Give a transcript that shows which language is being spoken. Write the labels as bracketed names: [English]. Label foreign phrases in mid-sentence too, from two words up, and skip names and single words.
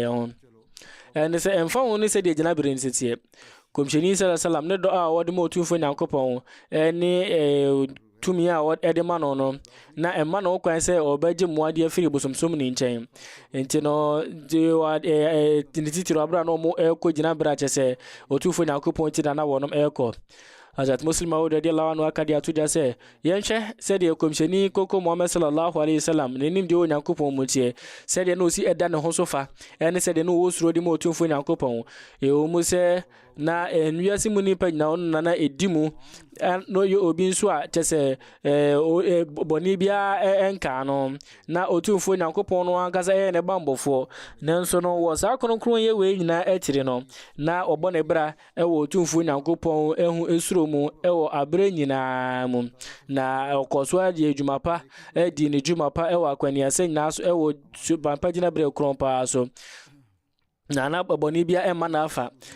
[Akan] yɛn ho ɛne sɛ ɛmfa ho ne sɛ deɛ gyina bere nsetie komhyɛni sallam ne dɔ a wɔde ma otumfo Nyankopɔn ɛne tumi a ɛde ma no no na ɛma no kwan sɛ ɔbɛgye mmoade afiri bosomsom ne nkyɛn nti no ne titiri abra no mo ɛkɔ gyina bere akyɛ sɛ otumfo Nyankopɔn ti na wɔnom ɛkɔ Hazrat Muslim Maud [Arabic] رضي الله عنه [Akan] akadi atuja sɛ yɛnhwɛ sɛdeɛ komhyɛni koko Muhammad [Arabic] صلى الله عليه وسلم [Akan] ne nim deɛ Onyankopɔn mu tie sɛdeɛ no osi ɛda ne ho so fa ɛne sɛdeɛ no wɔ suro de ma otumfo Nyankopɔn ɛwɔ mu sɛ na nwiase mu nipa nyina ɔno na ɛdi mu no yɛ obi nso a kyɛ sɛ bɔne biara ɛnka no na otumfo Nyankopɔn no ankasa ɛyɛ ne bambɔfoɔ nanso no wɔ saa kronkron yɛ wei nyinaa akyiri no na ɔbɔ ne bra ɛwɔ otumfo Nyankopɔn ɛho ɛsuro mu ɛwɔ abere nyinaa mu na ɔkɔ so adi adwuma pa ɛdi ne dwuma pa ɛwɔ akwaniasɛ nyinaa so ɛwɔ bampa gyina bere kron paa so na bɔne biara ɛma na afa